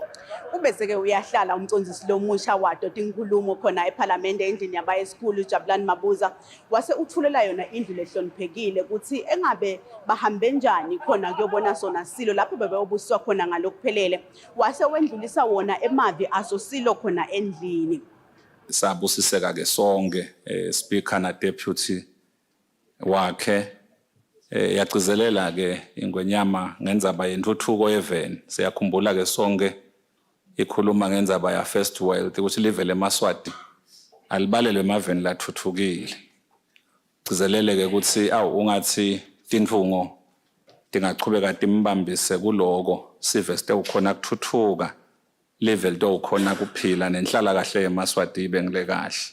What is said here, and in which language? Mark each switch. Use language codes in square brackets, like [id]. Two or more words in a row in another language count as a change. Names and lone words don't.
[ss] Ubeseke uyahlala umcondzisi lomusha wadota inkulumo khona eParliament endlini yabayesikhulu Jabulani Mabuza wase uthulela yona indlu lehloniphekile ukuthi engabe bahambe njani khona kuyobona sona silo lapho bebeyobusiswa khona ngalokuphelele wase wendlulisa wona emavi aso silo khona endlini. Sabusiseka ke sonke speaker na deputy wakhe yacizelela ke ingonyama ngendzaba yentuthuko eveni siyakhumbula ke sonke ikhuluma ngendzaba ya [en] first world [ss] ukuthi live leMaswati alibalelwe emaveni lathuthukile cizelele ke ukuthi ungathi tinfungo tingachubeka timbambise kuloko sive site ukhona kuthuthuka level to ukhona kuphila nenhlala kahle eMaswati ibe ngile kahle.